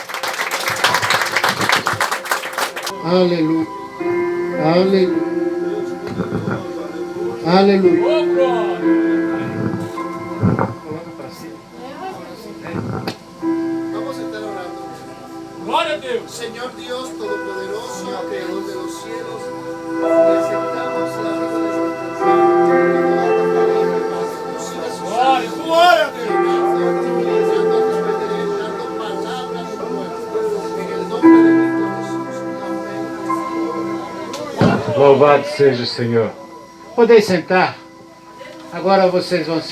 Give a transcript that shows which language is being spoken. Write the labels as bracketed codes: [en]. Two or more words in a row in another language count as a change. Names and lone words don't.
[pt] Aleluia. Aleluia. Aleluia. [es] Vamos a estar orando. [pt] Glória a Deus. [es] Señor Dios Todopoderoso, Creador de los cielos, te aceptamos la vida de esta palabra para que nos sigas usando. [pt] Glória a Deus. [es] Utilizando a través de él, dando palabras nuevas. En el nombre de Cristo Jesús. Amén. [pt] Louvado seja o Senhor. Podem sentar. Agora vocês vão ser